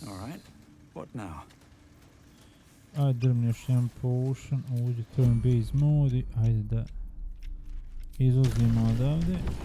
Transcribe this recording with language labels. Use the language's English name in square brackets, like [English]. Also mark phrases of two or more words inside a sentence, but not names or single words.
[English] Alright, what now? [Serbian] Ajde, drvni još jedan potion, uđi [English] turn base mode [Serbian] i ajde da izlazimo odavde.